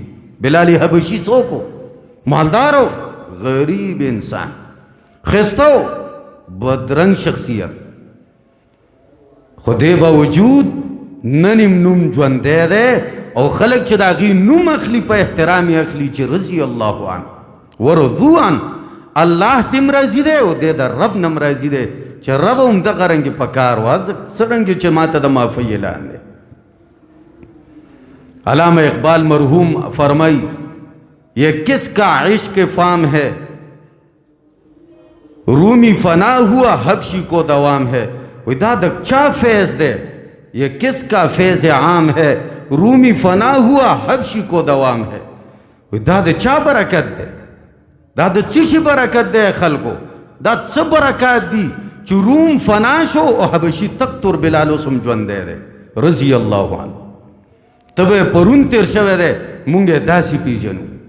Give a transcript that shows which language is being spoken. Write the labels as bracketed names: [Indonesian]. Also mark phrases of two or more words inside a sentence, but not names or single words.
[Pashto] بلال حبشي څوک و؟ مالدارو، غریب انسان، خستو، بدرنگ شخصیت، خو دې باوجود نن یې نوم ژوندی دی او خلک چې د هغې نوم اخلي په احترام یې اخلي چې [Arabic] رضي الله عنه ورضو عنه. [Pashto] الله تم راضي دی او دی د رب نم راضي دی چې رب هم دغه رنګې په کار وه، څرنګې چې ما ته د معافۍ اعلان دی. [Urdu] علامہ اقبال مرحوم فرمائی یہ کس کا عشق فام ہے، رومی فنا ہوا حبشی کو دوام ہے. [Pashto] دا چا فیض دے، [Urdu] یہ کس کا فیض عام ہے، رومی فنا ہوا حبشی کو دوام ہے. [Pashto] دا د چا برکت ده؟ دا د څه شي برکت ده خلکو؟ دا څه برکات دي چې روم فنا شو او حبشي تک تور بلال اوس هم ژوندی دی [Arabic] رضی الله عنه. [Pashto] ته به پرون تیر شوی دی مونږ یې داسې پیژنو.